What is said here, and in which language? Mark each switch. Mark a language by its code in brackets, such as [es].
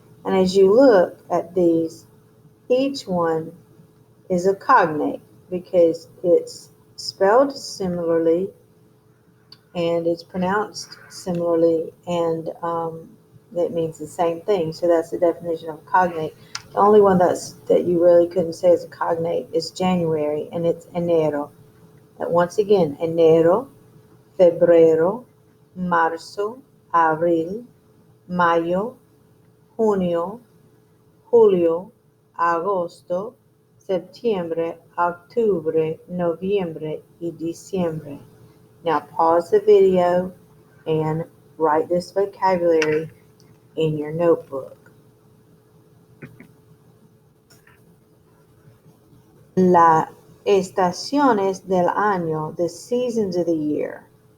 [en] And as you look at these, each one is a cognate because it's spelled similarly and it's pronounced similarly, and that means the same thing. So that's the definition of cognate. The only one that you really couldn't say is a cognate is January, and it's enero. But once again, [es] enero, febrero, marzo, abril, mayo, junio, julio, agosto, septiembre, octubre, noviembre, y diciembre. [en] Now pause the video and write this vocabulary in your notebook. [es] Las estaciones del año, [en] the seasons of the year.